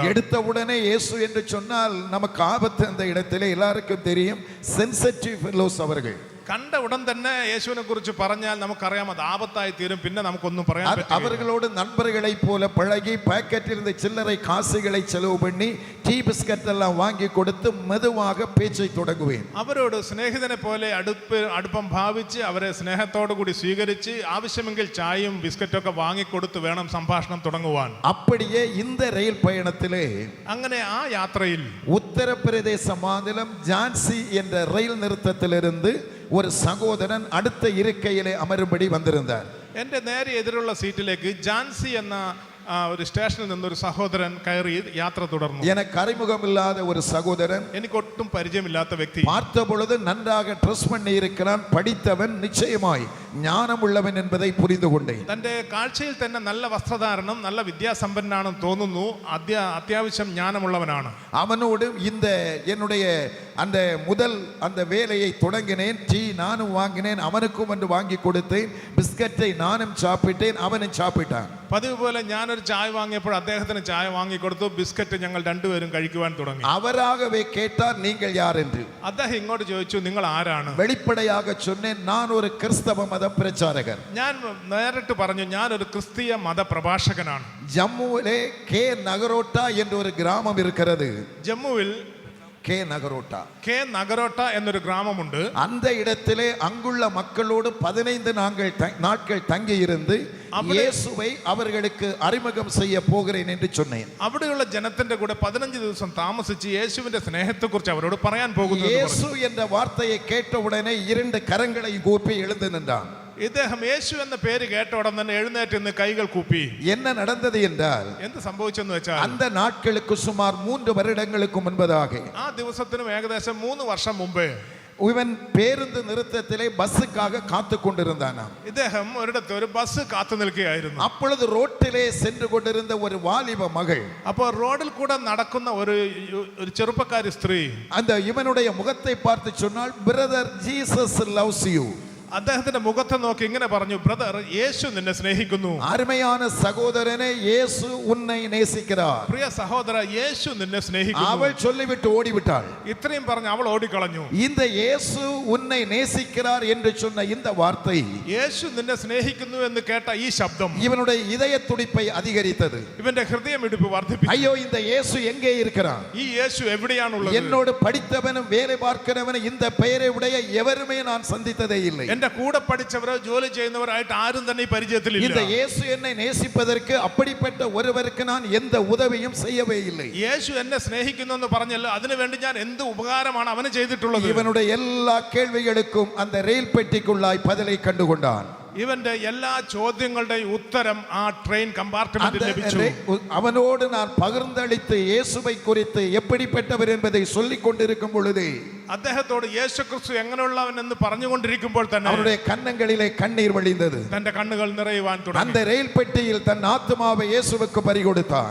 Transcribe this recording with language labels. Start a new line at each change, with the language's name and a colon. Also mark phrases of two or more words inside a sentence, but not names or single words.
Tamil: எடுத்த உடனே இயேசு என்று சொன்னால் நமக்கு ஆபத்து. அந்த இடத்திலே எல்லாருக்கும் தெரியும்,
English: sensitive fellows
Tamil: அவர்கள்.
Malayalam: കണ്ട ഉടൻ തന്നെ യേശുവിനെ കുറിച്ച് പറഞ്ഞാൽ നമുക്കറിയാം അത് ആപത്തായി തീരും. പിന്നെ നമുക്കൊന്നും പറയാൻ പറ്റില്ല.
Tamil: அவர்களோடு நண்பர்களை போல பழகி பாக்கெட்டில் இருந்த சில்லறை காசுகளை செலவு பண்ணி டீ பிஸ்கட் எல்லாம் வாங்கி கொடுத்து மெதுவாக பேச்சை தொடங்குவேன்.
Malayalam: അവരോട് സ്നേഹിതനെ പോലെ അടുപ്പം ഭാവിച്ച് അവരെ സ്നേഹത്തോടു കൂടി സ്വീകരിച്ച് ആവശ്യമെങ്കിൽ ചായയും ബിസ്ക്കറ്റൊക്കെ വാങ്ങിക്കൊടുത്ത് വേണം സംഭാഷണം തുടങ്ങുവാൻ.
Tamil: அப்படியே இந்த ரயில் பயணத்திலே,
Malayalam: അങ്ങനെ ആ യാത്രയിൽ
Tamil: உத்தரப்பிரதேச மாநிலம் ஜான்சி என்ற ரயில் நிறுத்தத்திலிருந்து ஒரு சகோதரன் அடுத்த இருக்கையிலே அமரும்படி வந்திருந்தார்.
Malayalam: എൻ്റെ നേരെ എതിരുള്ള സീറ്റിലേക്ക് ജാൻസി എന്ന ഒരു സ്റ്റേഷനിൽ നിന്നൊരു സഹോദരൻ കയറി യാത്ര തുടർന്നു.
Tamil: எனக்கு அறிமுகம் இல்லாத ஒரு சகோதரன்,
Malayalam: എനിക്കൊട്ടും പരിചയമില്ലാത്ത വ്യക്തി.
Tamil: பார்த்த பொழுது நன்றாக ட்ரெஸ் பண்ணி இருக்கிறான், படித்தவன், நிச்சயமாய் ஞானமுள்ளவன் என்பதை புரிந்து கொண்டேன்.
Malayalam: തന്റെ കാഴ്ചയിൽ തന്നെ നല്ല വസ്ത്രധാരണം, നല്ല വിദ്യാസമ്പന്നനാണെന്ന് തോന്നുന്നു. അത്യാവശ്യം ജ്ഞാനമുള്ളവനാണ്.
Tamil: அவனோடு இந்த என்னுடைய அந்த முதல் அந்த வேலையை தொடங்கினேன். டீ நானும் வாங்கினேன், அவனுக்கும் வந்து வாங்கி கொடுத்தேன். பிஸ்கட்டை நானும் சாப்பிட்டேன், அவனும் சாப்பிட்டான்.
Malayalam: പതിവ് പോലെ ഞാനൊരു ചായ വാങ്ങിയപ്പോൾ അദ്ദേഹത്തിന് ചായ വാങ്ങിക്കൊടുത്തു. ബിസ്ക്കറ്റ് ഞങ്ങൾ രണ്ടുപേരും കഴിക്കുവാൻ തുടങ്ങി.
Tamil: அவராகவே கேட்டார், நீங்கள் யார் என்று.
Malayalam: അദ്ദേഹം ഇങ്ങോട്ട് ചോദിച്ചു, നിങ്ങൾ ആരാണ്?
Tamil: வெளிப்படையாக சொன்னேன், நான் ஒரு கிறிஸ்தவ மத பிரச்சாரகர்.
Malayalam: ഞാൻ നേരിട്ട് പറഞ്ഞു, ഞാൻ ഒരു ക്രിസ്തീയ മതപ്രഭാഷകനാണ്.
Tamil: ஜம்முவிலே கே நகரோட்டா என்ற ஒரு கிராமம் இருக்கிறது.
Malayalam: ജമ്മുവിൽ
Tamil: கே நகரோட்டா
Malayalam: നഗരോട്ട എന്നൊരു ഗ്രാമമുണ്ട്.
Tamil: அந்த இடத்திலே அங்குள்ள மக்களோடு 15 நாட்கள் தங்கி இருந்து இயேசுவை அவர்களுக்கு அறிமுகம் செய்ய போகிறேன் என்று சொன்னேன்.
Malayalam: അവിടെയുള്ള ജനത്തിന്റെ കൂടെ 15 ദിവസം താമസിച്ച് യേശുവിന്റെ സ്നേഹത്തെക്കുറിച്ച് അവരോട് പറയാൻ പോകുന്നു.
Tamil: இயேசு என்ற வார்த்தையை கேட்ட உடனே 2 கரங்களை கூப்பி எழுந்து நின்றான்.
Malayalam: ഇദ്ദേഹം യേശു എന്ന പേര് കേട്ട ഉടൻ തന്നെ എഴുന്നേറ്റ് നിന്ന് കൈകൾ കൂപ്പി.
Tamil: என்ன நடந்தது என்றால்,
Malayalam: എന്ത് സംഭവിച്ചെന്ന് വെച്ചാൽ,
Tamil: அந்த நாட்களுக்கு சுமார் 3 வருடங்களுக்கு முன்பதாக
Malayalam: ആ ദിവസത്തിനും ഏകദേശം 3 വർഷം മുമ്പേ
Tamil: இவன் பேருந்து நிறுத்தத்திலே பஸ்ஸுக்காக காத்து கொண்டிருந்தான்.
Malayalam: ഇദ്ദേഹം ഒരിടത്ത് ഒരു ബസ് കാത്തു നിൽക്കുകയായിരുന്നു.
Tamil: அப்பொழுது ரோட்டிலே சென்று கொண்டிருந்த ஒரு வாலிப மகள்,
Malayalam: അപ്പോൾ റോഡിൽ കൂടെ നടക്കുന്ന ഒരു ചെറുപ്പക്കാരി സ്ത്രീ
Tamil: அந்த இவனுடைய முகத்தை பார்த்து சொன்னால்,
English: brother Jesus loves you.
Malayalam: അദ്ദേഹത്തിന്റെ മുഖത്തെ നോക്കി ഇങ്ങനെ പറഞ്ഞു, ബ്രദർ, യേശു നിന്നെ സ്നേഹിക്കുന്നു.
Tamil: அருமையான சகோதரனே, இயேசு உன்னை நேசிக்கிறார்.
Malayalam: പ്രിയ സഹോദര, യേശു നിന്നെ സ്നേഹിക്കുന്നു.
Tamil: அவள் சொல்லிவிட்டு ஓடிவிட்டாள்.
Malayalam: ഇത്രയും പറഞ്ഞ് അവൾ ഓടിക്കളഞ്ഞു.
Tamil: இந்த இயேசு உன்னை நேசிக்கிறார் என்று சொன்ன இந்த வார்த்தை
Malayalam: യേശു നിന്നെ സ്നേഹിക്കുന്നു എന്ന് കേട്ട ഈ ശബ്ദം
Tamil: இவனுடைய இதய துடிப்பை அதிகரித்தது.
Malayalam: ഇവന്റെ ഹൃദയമിടിപ്പ് വർദ്ധിപ്പിച്ചു.
Tamil: ஐயோ, இந்த இயேசு எங்கே இருக்கிறான்?
Malayalam: ഈ യേശു എവിടെയാണുള്ളത്?
Tamil: என்னோடு படித்தவனும் வேலை பார்க்கிறவனும் இந்த பெயரை உடைய எவருமே நான் சந்தித்ததே இல்லை.
Malayalam: എന്റെ കൂടെ പഠിച്ചവരോ ജോലി ചെയ്യുന്നവരായിട്ട് ആരും തന്നെ ഈ പരിചയത്തിലില്ല.
Tamil: இந்த இயேசு என்னை நேசிப்பதற்கு அப்படிப்பட்ட ஒருவருக்கு நான் எந்த உதவியும் செய்யவே இல்லை.
Malayalam: യേശു എന്നെ സ്നേഹിക്കുന്നു എന്ന് പറഞ്ഞല്ലോ, അതിനുവേണ്ടി ഞാൻ എന്ത് ഉപകാരമാണ് അവന് ചെയ്തിട്ടുള്ളത്?
Tamil: இவனுடைய எல்லா கேள்விகளுக்கும் அந்த ரயில் பெட்டிக்குள்ளாய் பதிலை கண்டுகொண்டான்.
Malayalam: ഇവന്റെ എല്ലാ ചോദ്യങ്ങളുടെയും ഉത്തരം ആ
English: train compartment
Malayalam: ലഭിച്ചു.
Tamil: அவனோடு நான் பகிர்ந்தளித்து இயேசுவை குறித்து எப்படிப்பட்டவர் என்பதை சொல்லிக் கொண்டிருக்கும் பொழுது
Malayalam: അദ്ദേഹത്തോട് യേശുക്രിസ്തു എങ്ങനെയുള്ളവൻ എന്ന് പറഞ്ഞുകൊണ്ടിരിക്കുമ്പോൾ തന്നെ
Tamil: அவனுடைய கன்னங்களிலே கண்ணீர் வழிந்தது.
Malayalam: തന്റെ കണ്ണുകൾ നിറയുവാൻ തുടങ്ങി.
Tamil: அந்த ரயில் பெட்டியில் தன் ஆத்மாவை இயேசுவுக்கு பறிகொடுத்தான்.